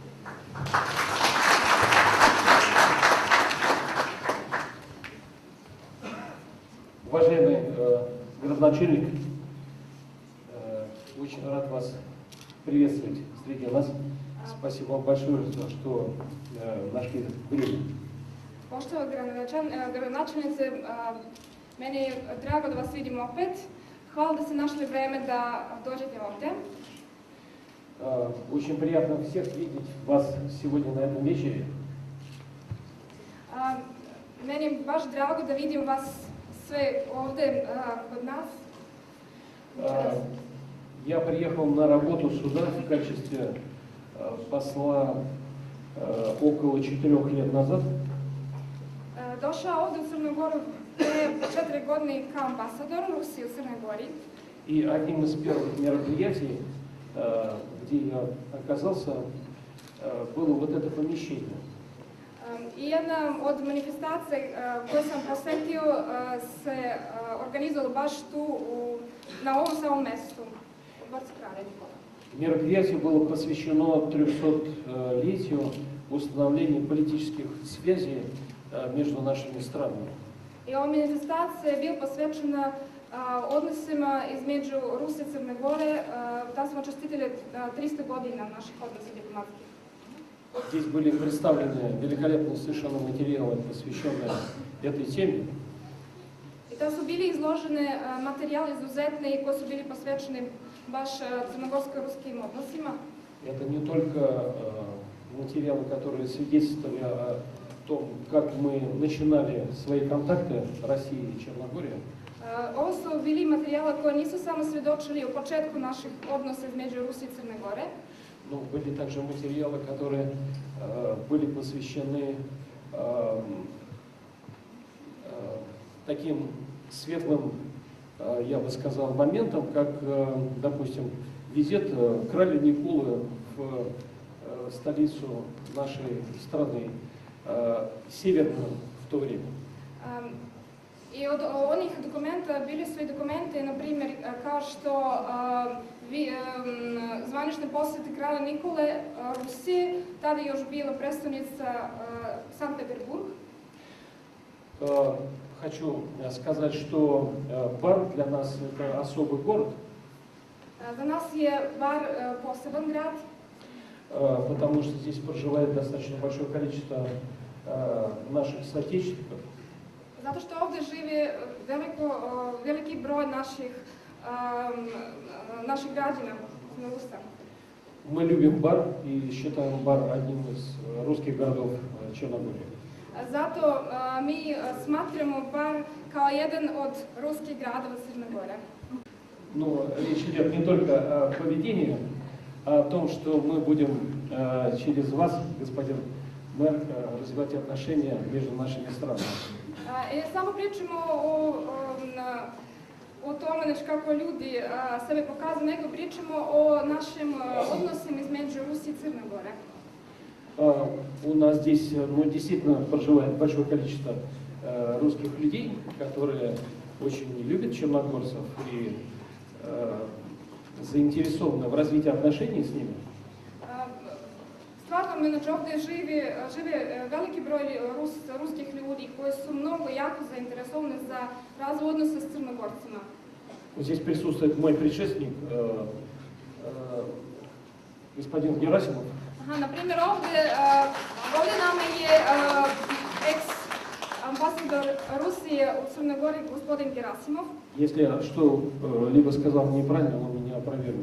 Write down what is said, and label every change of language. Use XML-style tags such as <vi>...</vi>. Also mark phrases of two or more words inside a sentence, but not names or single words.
<ru>Уважаемый градоначальник, очень рад вас приветствовать среди нас. Спасибо вам большое, что нашли время.</ru> <sr>Poštovana gradonačelnice, meni je drago da vas vidim opet. Hvala da ste našli vreme da dođete ovdje.</sr> <ru>Очень приятно всех видеть вас сегодня на этом вечере.</ru> <sr>Meni je baš drago da vidim vas sve ovdje kod nas.</sr> <ru>Я приехал на работу сюда в качестве посла около 4 лет назад.</ru> <sr>Došao ovdje u Crnu Goru prije 4 godine kao ambasador Rusije u Crnoj Gori.</sr> <ru>И одним из первых мероприятий, где я оказался, было вот это помещение.</ru> <sr>I jedna od manifestacija koju sam posjetio se organizovala baš tu na ovom samom mjestu, u Dvorcu kralja Nikole.</sr> <ru>Мероприятие было посвящено 300-летию установления политических связей между нашими странами.</ru> <sr>I ova manifestacija je bila posvećena odnosima između Rusije i Crne Gore. Tam smo čestitili 300 godina naših odnosa diplomatskih.</sr> <ru>Здесь были представлены великолепные совершенно материалы, посвященные этой теме.</ru> <sr>I tam su bili izložene materijali izuzetne i koji su bili posvećeni baš crnogorsko-ruskim odnosima.</sr> <ru>Это не только материалы, которые свидетельствовали о том, как мы начинали свои контакты России и Черногории.</ru> <sr>Ovo su bili materijali koji nisu samo svjedočili o početku naših odnosa između Rusije i Crne Gore,</sr> <ru>Но были также материалы, которые были посвящены таким светлым, я бы сказал, моментам, как, допустим, визит краля Николы в столицу нашей страны, северную в то время.</ru> <sr>I od onih dokumenta bili su i dokumenti, na primjer, kao što zvanične posjete kralja Nikole Rusiji, tada je još bila predstavnica Санкт-Петербург.</sr> <ru>Хочу сказать, что Бар для нас это особый город.</ru> <sr>За нас je Bar poseban grad.</sr> <ru>Потому что здесь проживает достаточно большое количество наших соотечественников.</ru> <sr>Zato što ovdje živi veliki broj naših građana, Rusa.</sr> <ru>Мы любим Бар и считаем Бар одним из русских городов Черногории.</ru> <sr>Zato mi smatramo Bar kao jedan od ruskih gradova Crne Gore.</sr> <ru>Но речь идет не только о поведении, а о том, что мы будем через вас, господин мэр, развивать отношения между нашими странами.</ru> <sr>I samo pričamo o tome znači, kako ljudi sebe pokazuju, nego pričamo o našim odnosima između Rusije i Crne Gore.</sr> <ru>У нас здесь действительно проживает большое количество русских людей, которые очень любят черногорцев и заинтересованы в развитии отношений с ними.</ru> <sr>Stvarno, znači ovdje žive veliki broj ruskih ljudi koji su mnogo jako zainteresovani za razvoj odnosa s Crnogorcima.</sr> <ru>Здесь присутствует мой предшественник, господин Герасимов.</ru> <sr>Na primjer, ovdje nama je ex-ambasador Rusije u Crnoj Gori, gospodin Gerasimov.</sr> <ru>Если я что-либо сказал неправильно, он меня опровергнет.</ru>